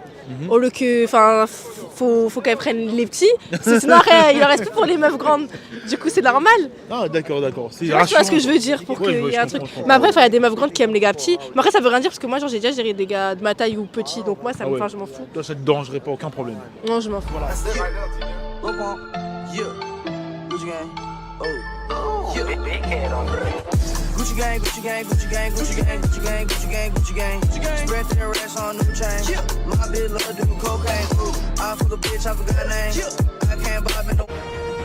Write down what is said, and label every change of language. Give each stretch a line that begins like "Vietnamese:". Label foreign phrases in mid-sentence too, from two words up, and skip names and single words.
French: Au lieu que, enfin, faut qu'elles prennent les petits, parce que sinon, après, il en reste plus pour les meufs grandes. Du coup, c'est normal. Ah, d'accord. C'est Tu vois ce que je veux dire pour Ouais, qu'il ouais, y ait je un truc. comprends. Mais après, il y a des meufs grandes qui aiment les gars petits. Mais après, ça veut rien dire parce que moi, genre, j'ai déjà géré des gars de ma taille ou petits, donc moi, ça me, Ah ouais. enfin, je m'en fous. Toi, ça te dérangerait pas, aucun problème. Non, je m'en fous.
English: Gucci gang, Gucci gang, Gucci gang, Gucci gang, Gucci gang, Gucci gang, Gucci gang, Gucci gang. Spread their ass on new chain. My bitch love doing cocaine. I fuck a bitch, I forgot her name. I can't buy me no.